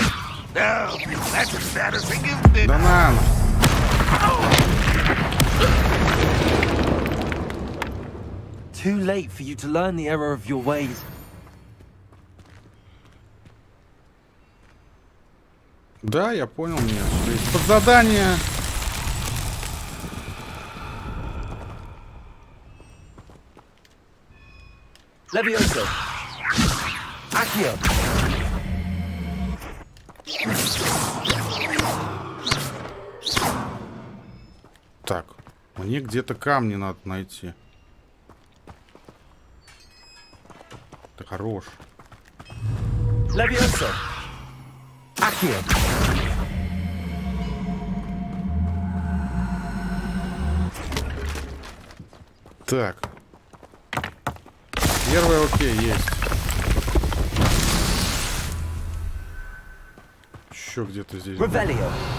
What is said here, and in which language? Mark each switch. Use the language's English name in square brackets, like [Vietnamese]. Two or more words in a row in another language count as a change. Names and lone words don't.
[English] No, that's embarrassing, isn't it? [Russian] Банан. [English] Too late for you to learn the error of your ways. [Russian] Да, я понял, нет. То есть под задание. Levioso. Accio. Так, мне где-то камни надо найти. Ты хорош. Levioso. Accio. Так. Первый окей, есть. Еще где-то здесь. Revelio.